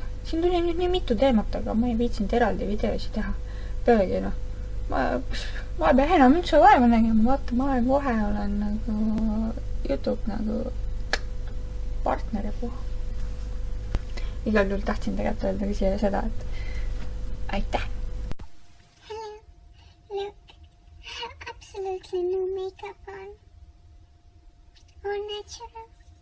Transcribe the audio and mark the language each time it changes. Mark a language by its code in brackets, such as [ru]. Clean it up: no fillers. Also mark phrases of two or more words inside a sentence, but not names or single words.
[et] Siin tuli nüüd nii mitu teemat, aga ma ei viitsinud eraldi videosi teha. Pealegi, ma ei pea enam üldse vaeva nägema, vaata, ma kohe olen nagu YouTube nagu partneri puha. Igal juhul tahtsin tegelikult öelda siia seda, et aitäh! [en] Hello, look, I have absolutely no makeup on. All natural.